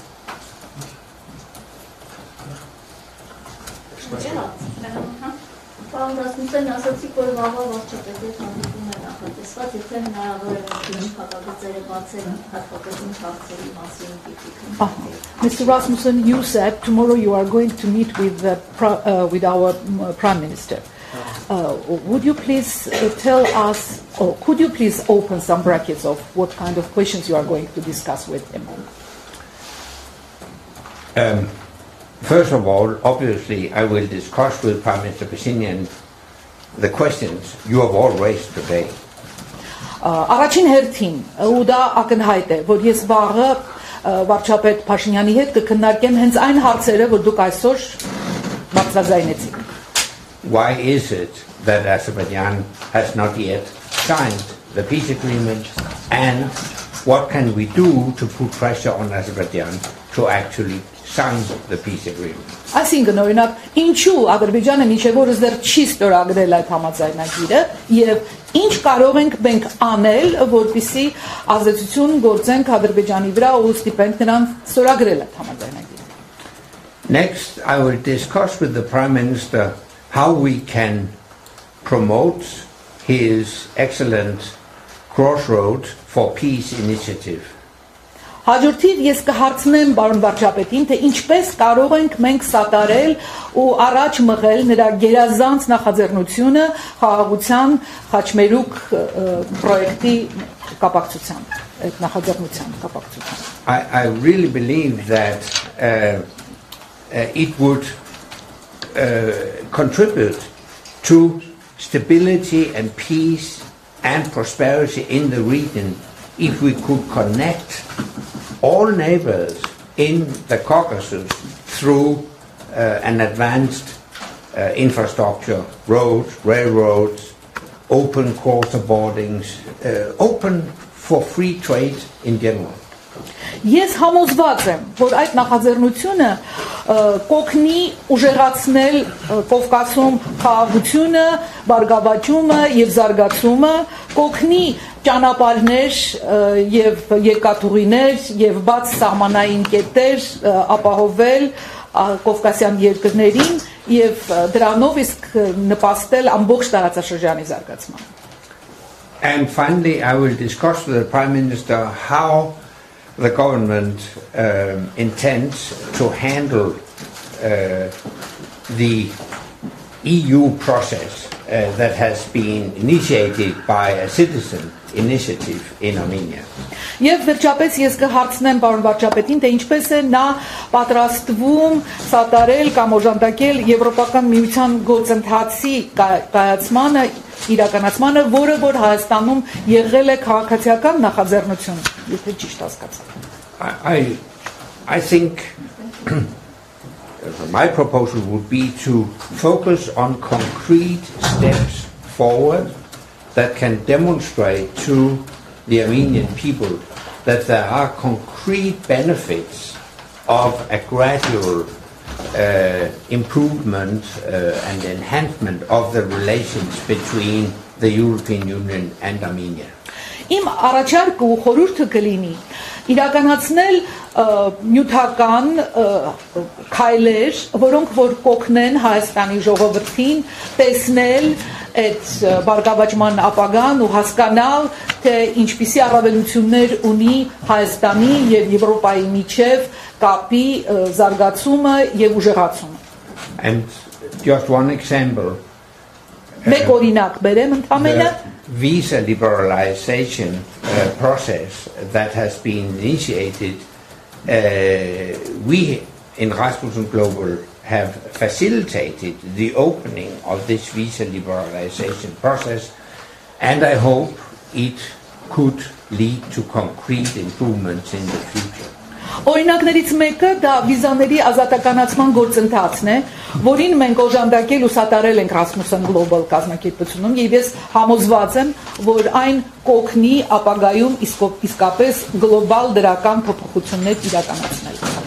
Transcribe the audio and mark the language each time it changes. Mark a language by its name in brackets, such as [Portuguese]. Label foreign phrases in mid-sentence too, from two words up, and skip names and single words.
[Armenian] Պարոն Ռասմուսյան, ասացիք, որ վաղը վարչապետի հետ հանդիպում է նախատեսված, եթե հնարավոր է փակագծերը բացել հատկապես հարցերի մասին դիտարկում։ [English] Mr. Rasmussen, you said tomorrow you are going to meet with our Prime Minister. Would you please tell us, or could you please open some brackets of what kind of questions you are going to discuss with him? First of all, obviously, I will discuss with Prime Minister Pashinyan the questions you have all raised today. [Armenian] Առաջին հերթին ու դա ակնհայտ է, որ ես վաղը վարչապետ Փաշինյանի հետ կքննարկեմ հենց այն հարցերը, որ դուք այսօր բարձրաձայնեցիք։ [English] Why is it that Azerbaijan has not yet signed the peace agreement, and what can we do to put pressure on Azerbaijan to actually sign the peace agreement? [Armenian] Այսինքն օրինակ, ինչու Ադրբեջանը մինչև օրս դեռ չի ստորագրել այդ համաձայնագիրը եւ ինչ կարող ենք մենք անել, որպեսզի ազդեցություն գործենք Ադրբեջանի վրա ու ստիպենք նրան ստորագրել այդ համաձայնագիրը։ [English] Next, I will discuss with the Prime Minister how we can promote his excellent Crossroads for Peace initiative. [Armenian] Հաջորդիվ ես կհարցնեմ պարոն վարչապետին, թե ինչպես կարող ենք մենք սատարել ու առաջ մղել նրա գերազանց նախաձեռնությունը խաղաղության խաչմերուկ պրոյեկտի կապակցությամբ, այդ նախաձեռնության կապակցությամբ։ [English] I really believe that it would contribute to stability and peace and prosperity in the region if we could connect all neighbors in the Caucasus through an advanced infrastructure, roads, railroads, open quarter boardings, open for free trade in general. [Armenian] Ես համոզված եմ, որ այդ նախաձեռնությունը կօգնի ուժեղացնել Կովկասում խաղաղությունը, բարգավաճումը եւ զարգացումը, կօգնի ճանապարհներ եւ երկաթուղիներ եւ բաց սահմանային կետեր ապահովել Կովկասյան երկրներին եւ դրանով իսկ նպաստել ամբողջ տարածաշրջանի զարգացմանը. [English] And finally, I will discuss with the Prime Minister how the government intends to handle the EU process that has been initiated by a citizen initiative in Armenia. [Armenian] Եվ վերջապես ես կհարցնեմ պարոն վարչապետին, թե ինչպես է նա պատրաստվում սատարել կամ օժանդակել Եվրոպական միության գործընթացի կայացմանը, իրականացմանը, որը որ Հայաստանում եղել է քաղաքացիական նախաձեռնություն, եթե ճիշտ հասկացա։ [English] I think my proposal would be to focus on concrete steps forward that can demonstrate to the Armenian people that there are concrete benefits of a gradual improvement and enhancement of the relations between the European Union and Armenia. [Armenian] Իմ առաջարկը ու խորհուրդը կլինի իրականացնել նյութական քայլեր, որոնք որ կօգնեն Հայաստանի ժողովրդին տեսնել այդ բարգավաճման ապագան ու հասկանալ, թե ինչպիսի առավելություններ ունի Հայաստանի եւ Եվրոպայի միջև կապի զարգացումը եւ ուժեղացումը։ [English] And just one example. [Armenian] Մեկ օրինակ բերեմ ընդհանրապես [English] visa liberalization process that has been initiated, we in Rasmussen Global have facilitated the opening of this visa liberalization process, and I hope it could lead to concrete improvements in the future. [Armenian] Օրինակներից մեկը դա վիզաների ազատականացման գործընթացն է, որին մենք օժանդակել ու սատարել ենք Rasmussen Global կազմակերպությունում, եւ ես համոզված եմ, որ այն կօգնի ապագայում իսկապես գլոբալ դրական փոփոխություններ իրականացնել։